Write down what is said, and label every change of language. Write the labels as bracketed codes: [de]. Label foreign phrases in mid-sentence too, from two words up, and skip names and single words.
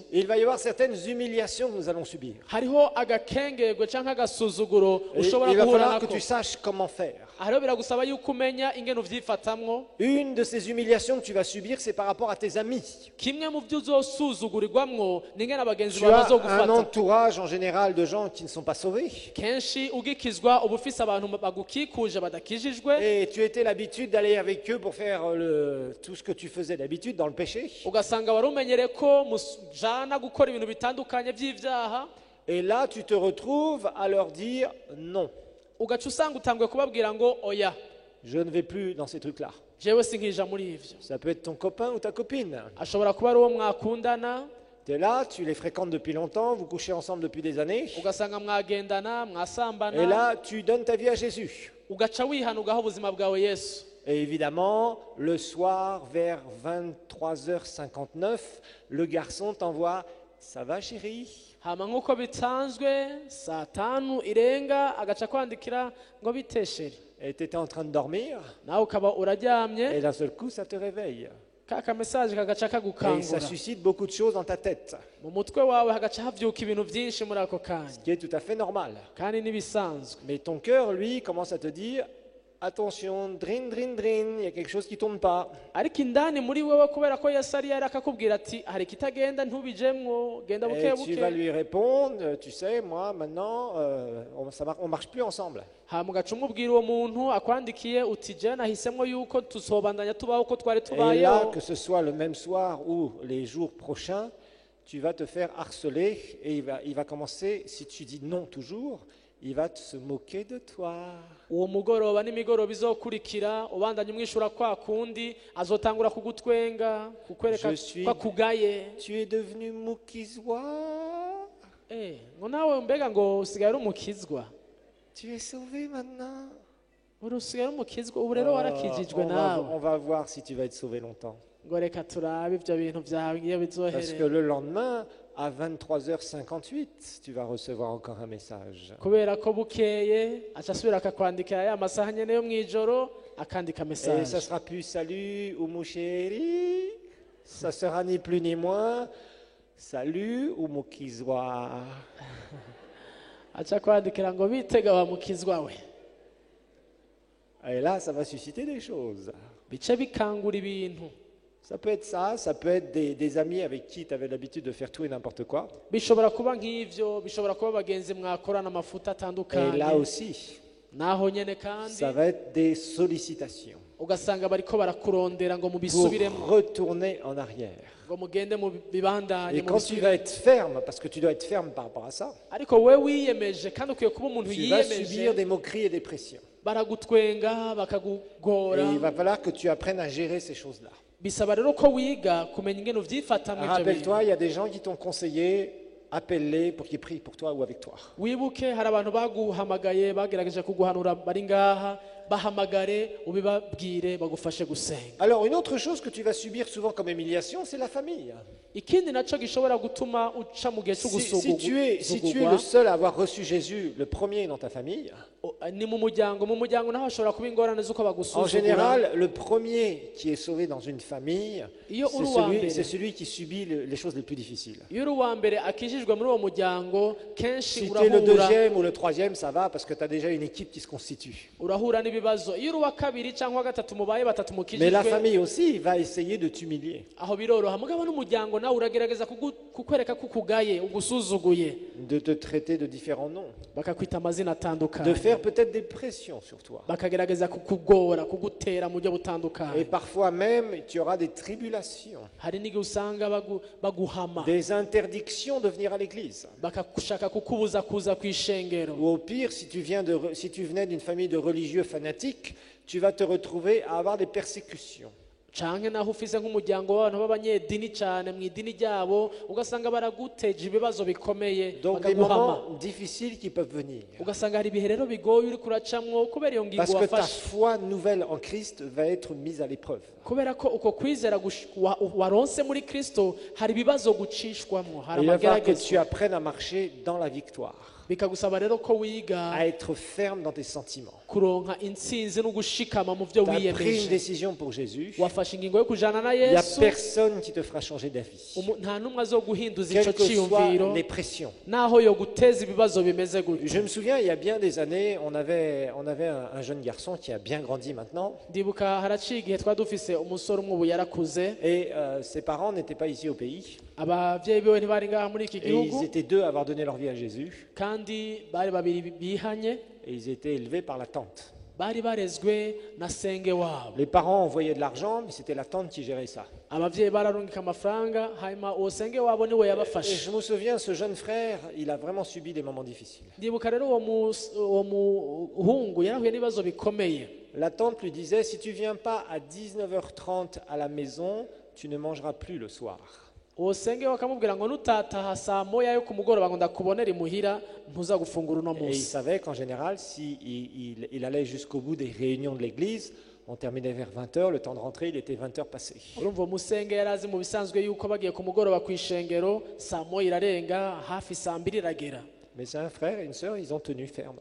[fr] il va y avoir certaines humiliations que nous allons subir. [rn] hariho agakengegwe canke agasuzuguro [fr] Et [rn] ushobora [fr] il va [rn] guhura [fr] falloir que [rn] nako [fr] tu saches comment faire. [rn] hariho biragusaba yuko umenya ingene uvyifatamwo [fr] Une de ces humiliations que tu vas subir, c'est par rapport à tes amis. [rn] kimwe mu vyo uzosuzugurirwamwo ni ingene abagenzi [fr] Tu [rn] bawe [fr] as un [rn] bazogufata [fr] entourage en général de gens qui ne sont pas sauvés. [rn] kenshi ugikizwa uba ufise abantu bagukikuje badakijijwe [fr] Et tu étais l'habitude d'aller avec eux pour faire tout ce que tu faisais d'habitude dans le péché. [rn] ugasanga wari umenyereye ko mujana gukora ibintu bitandukanye vy'ivyaha [fr] Et là, tu te retrouves à leur dire non, [rn] ugaca usanga utanguye kubabwira ngo oya [fr] je ne vais plus dans ces trucs-là. [rn] jewe sinkija muri ivyo [fr] Ça peut être ton copain ou ta copine. [rn] ashobora kuba ari uwo mwakundana [fr] Tu es là, tu les fréquentes depuis longtemps, vous couchez ensemble depuis des années. [rn] ugasanga mwagendana [fr] Et [rn] mwasambana [fr] là, tu donnes ta vie à Jésus. [rn] ugaca wihana ugaha ubuzima bwawe yesu [fr] Et évidemment, le soir, vers 23h59, le garçon t'envoie ça va chérie? [rn] hama nk'uko bisanzwe saa tanu irenga agaca kwandikira ngo bitesheri [fr] Et tu étais en train de dormir, [rn] nawe ukaba uraryamye [fr] et d'un seul coup, ça te réveille. [rn] ka mesaje kagaca [fr] Et ça [rn] kagukangura [fr] suscite beaucoup de choses dans ta tête, [rn] mu mutwe wawe hagaca havyuka ibintu byinshi muri ako kanya [fr] ce qui est tout à fait normal. [rn] kandi n'ibisanzwe. [fr] Mais ton cœur, lui, commence à te dire, attention, drin, drin, drin, il y a quelque chose qui tourne pas. [rn] ariko indani muri wewe kubera ko Yesu ari akakubwira ati hari kitagenda ntubijemwo genda buke [fr] Et tu vas [rn] buke [fr] lui répondre, tu sais, moi, maintenant, on marche plus ensemble. [rn] hama ugaca umubwira uwo muntu akwandikiye uti je nahisemwo yuko tusobandanya tubaho uko twari [fr] Et là, [rn] tubayeho. [fr] que ce soit le même soir ou les jours prochains, tu vas te faire harceler et il va commencer, si tu dis non toujours, il va se moquer de toi. [rn] uwo mugoroba n'imigoroba izokurikira ubandanya umwishura kwa kundi azotangura kugutwenga kukwereka [fr] Je suis- [rn] ko akugaye. [fr] Tu es devenu moukizois, [rn] ngo nawe mbega ngo usigaye uri umukizwa, [fr] tu es sauvé maintenant. [rn] uri usigaye uri umukizwa ubu rero warakijijwe [fr] on [rn] nawe. [fr] va voir si tu vas être sauvé longtemps. [rn] ngo reka turabe ibyo bintu byawe iyo [fr] Parce que [rn] bizoherera [fr] le lendemain, à 23h58, tu vas recevoir encore un message. [rn] kubera ko bukeye aca asubira akakwandikira ya masaha nyene yo mw'ijoro akandika [fr] Et ça message sera plus salut ou mon chéri, ça sera ni plus ni moins salut ou mon kizois. [rn] aca akwandikira ngo bitega wa mukizwa we. [fr] Et là, ça va susciter des choses. [rn] bice bikangura ibintu. [fr] Ça peut être ça peut être des amis avec qui tu avais l'habitude de faire tout et n'importe quoi. [rn] bishobora kuba nk'ivyo, bishobora kuba bagenzi mwakorana amafuta [fr] Et [rn] atandukanye, [fr] là aussi, [rn] naho nyene kandi [fr] ça va être des sollicitations [rn] ugasanga bariko barakurondera ngo [fr] pour [rn] mubisubiremo [fr] retourner en arrière. [rn] ngo mugende mu bibandanye [fr] Et quand tu vas être ferme, parce que tu dois être ferme par rapport à ça, [rn] ariko we wiyemeje kandi ukwiye kuba umuntu [fr] tu vas subir [rn] yiyemeje. [fr] des moqueries et des pressions. [rn] baragutwenga [fr] Et [rn] bakakugora, [fr] il va falloir que tu apprennes à gérer ces choses-là. [rn] bisaba rero ko wiga kumenya ingene uvyifatamwo ivyo bintu. [fr] Rappelle-toi, il y a des gens qui t'ont conseillé, appelle-les pour qu'ils prient pour toi ou avec toi. [rn] wibuke hari abantu baguhamagaye bagerageje kuguhanura bari ngaha, bahamagare ubibabwire bagufashe gusenga. [fr] Alors, une autre chose que tu vas subir souvent comme humiliation, c'est la famille. [rn] ikindi naco gishobora gutuma uca mu gihe Si tu es le seul à avoir reçu Jésus, le premier dans ta famille, ni mu muryango naho hashobora kuba ingorane z'uko [fr] en [rn] bagusuzugura. [fr] général, le premier qui est sauvé dans une famille, [rn] Iyo uri uwa mbere. [fr] c'est celui qui subit les choses les plus difficiles. [rn] iyo uri uwa mbere akijijwe muri uwo muryango kenshi [fr] Si tu es le [rn] urahura [fr] deuxième ou le troisième, ça va parce que tu as déjà une équipe qui se constitue. [rn] urahura n'ibibazo. iyo uri uwa kabiri cyangwa wa gatatu mubaye batatu [fr] Mais la [rn] mukijijwe [fr] famille aussi va essayer de t'humilier, [rn] aho biroroha, mugabo n'umuryango nawe uragerageza kukwereka ko ukugaye ugusuzuguye, [fr] de te traiter de différents noms, [rn] bakakwita amazina [fr] de [rn] atandukanye, [fr] faire peut-être des pressions sur toi. [rn] bakagerageza kukugora kugutera mu buryo [fr] Et [rn] butandukanye. [fr] parfois même, tu auras des tribulations, [rn] hari n'igihe usanga baguhama, [fr] des interdictions de venir à l'église. [rn] bakashaka kukubuza kuza ku ishengero. [fr] Ou au pire, si tu venais d'une famille de religieux fanatiques, tu vas te retrouver à avoir des persécutions. [rn] canke naho ufise nk'umuryango w'abantu b'abanyedini cyane mu idini ryabo, ugasanga baraguteje ibibazo bikomeye, [fr] Donc des [rn] bakaguhama. [fr] moments difficiles qui peuvent venir. [rn] ugasanga hari ibihe rero bigoye uri kuracamwo kubera iyo ngingo [fr] Parce que ta [rn] wafashe, [fr] foi nouvelle en Christ va être mise à l'épreuve. [rn] kubera ko uko kwizera waronse muri Kristo hari ibibazo gucishwamwo, hari [fr] Et il va falloir que tu [rn] amageragezwa. [fr] apprennes à marcher dans la victoire, [rn] bikagusaba rero ko wiga [fr] à être ferme dans tes sentiments. [rn] kuronka intsinzi no gushikama mu byo [fr] Tu as pris une [rn] wiyemeje. [fr] décision pour Jésus. [rn] wafashe ingingo yo kujana na [fr] Il n'y a Yesu, personne qui te fera changer d'avis. [rn] nta n'umwe azoguhinduza ico [fr] Quelles que soient [rn] ciyumviro [fr] les pressions. [rn] naho yo guteza ibibazo bimeze gutyo. [fr] Je me souviens, il y a bien des années, on avait un jeune garçon qui a bien grandi maintenant. [rn] ndibuka haraciye igihe twari dufise umusore umwe ubu yarakuze, [fr] Et ses parents n'étaient pas ici au pays. [rn] abavyeyi biwe ntibari ngaha muri iki [fr] Et ils [rn] gihugu, [fr] étaient deux à avoir donné leur vie à Jésus. [rn] kandi bari babiri bihanye, [fr] Et ils étaient élevés par la tante. [rn] bari barezwe na senge wabo. [fr] Les parents envoyaient de l'argent, mais c'était la tante qui gérait ça. [rn] abavyeyi bararungika amafaranga, hanyuma uwo senge wabo niwe [fr] Et [rn] yabafashe. [fr] je me souviens, ce jeune frère, il a vraiment subi des moments difficiles. [rn] ndibuka rero uwo muhungu yarahuye n'ibibazo bikomeye. [fr] La tante lui disait, si tu viens pas à 19h30 à la maison, tu ne mangeras plus le soir. [rn] uwo senge we akamubwira ngo nutataha saa moya yo ku mugoroba ngo ndakubonera imuhira ntuza gufungura uno [fr] Et il [rn] munsi. [fr] savait qu'en général, il allait jusqu'au bout des réunions de l'église, On terminait vers 20h, le temps de rentrer, il était 20h passé. [rn] urumva uwo musenge yari azi mu bisanzwe yuko bagiye ku mugoroba ku ishengero saa moya irarenga hafi saa mbiri iragera [fr] Mais un frère et une sœur, ils ont tenu ferme.